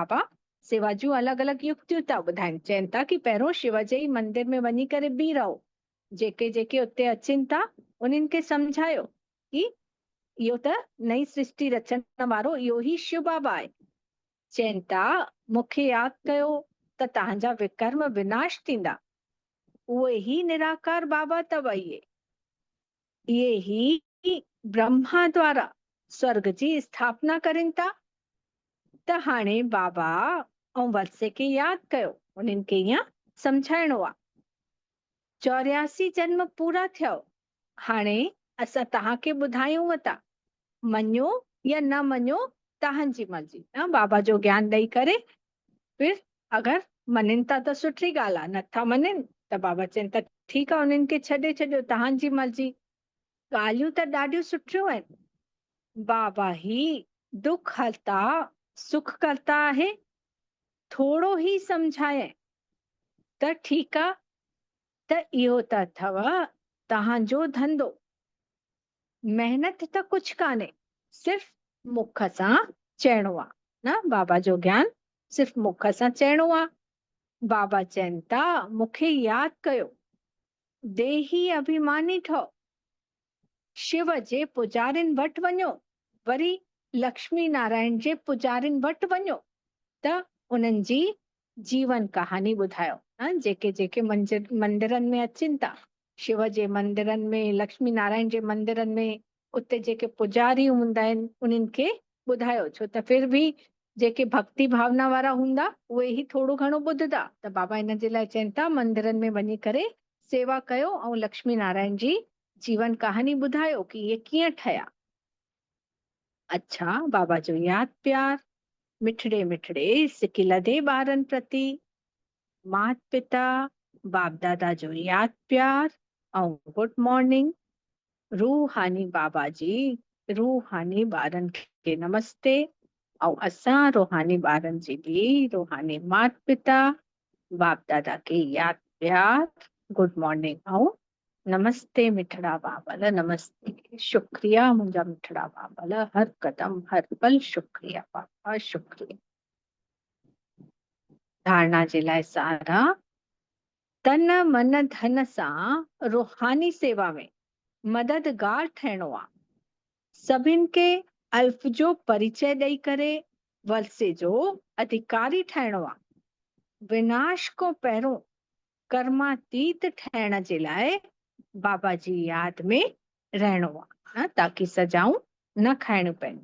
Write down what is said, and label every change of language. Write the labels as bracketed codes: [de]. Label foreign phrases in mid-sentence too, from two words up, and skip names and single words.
[sd] बाबा सेवा जूं अलॻि अलॻि युक्तियूं था ॿुधाइनि। चवनि था कि पहिरों शिव जे ई मंदिर में वञी करे बीह रहो, जेके जेके उते अचनि था उन्हनि खे सम्झायो कि इहो त नई सृष्टि रचण वारो इहो ई शिव बाबा आहे। चवनि था मूंखे यादि कयो त तव्हांजा विकर्म विनाश थींदा। उहे ही निराकार बाबा अथव। इहे ही ब्रह्मा द्वारा स्वर्ग जी स्थापना करनि था। त हाणे बाबा ऐं वरसे खे यादि कयो, उन्हनि खे ईअं सम्झाइणो आहे। 84 जन्म पूरा थियो, हाणे असां तव्हांखे ॿुधायूं था, मञो या न मञो तव्हांजी मर्ज़ी न। बाबा जो ज्ञान ॾेई करे फिर अगरि मञनि था त सुठी ॻाल्हि आहे, नथा मञनि त बाबा चवनि था ठीकु आहे, उन्हनि खे छॾे छॾियो, तव्हांजी मर्ज़ी। ॻाल्हियूं त ॾाढियूं सुठियूं आहिनि। बाबा ही दुख हरता सुख करता आहे। थोरो ही सम्झाए त ठीकु आहे, त इहो त अथव तव्हांजो धंधो। मेहनत त कुछ कान्हे, सिर्फ मुख सां चइणो आ न। बाबा जो ज्ञान सिर्फ मुख सां चइणो आ। बाबा चवनि था मूंखे यादि कयो, देही अभिमानी ठहो, शिव जे पुजारिन वटि वञो, वरी लक्ष्मी नारायण जे पुजारिन वटि वञो त उन्हनि जी जीवन कहानी ॿुधायो। जेके जेके मंदिरनि में अचनि था, शिव जे मंदिरनि में, लक्ष्मी नारायण जे मंदिरनि में, उते जेके पुजारी हूंदा आहिनि उन्हनि खे ॿुधायो। छो त फिर बि जेके भक्ति भावना वारा हूंदा उहे ई थोरो घणो ॿुधदा। त बाबा इन जे लाइ चवनि था मंदिरनि में वञी करे सेवा कयो ऐं लक्ष्मी नारायण जी जीवन कहानी ॿुधायो कि ये कीअं ठहिया। अच्छा, बाबा जो यादि प्यार, मिठड़े मिठड़े सिकी लधे ॿारनि प्रति, मात पिता बाप दादा जो यादि प्यार ऐं [en] good morning. [sd] रूहानी बाबा जी रूहानी ॿारनि खे नमस्ते, ऐं असां रूहानी ॿारनि जी बि रूहानी मात पिता बाप दादा के यादि प्यार, [en] good morning [sd] ऐं नमस्ते मिठड़ा बाबल, नमस्ते। शुक्रिया मुंहिंजा मिठड़ा बाबल, हर कदम हर पल शुक्रिया बाबा, शुक्रिया। धारणा जे लाइ सारा, तन मन धन सां रूहानी सेवा में मददगार ठहिणो आ। सभिनि खे अल्फ जो परिचय ॾेई करे वरसे जो अधिकारी ठहिणो आ। विनाश खां पहिरों कर्मातीत ठहिण जे लाइ बाबा जी यादि में रहणो आहे, ताकि सजाऊं न खाइणियूं पइनि।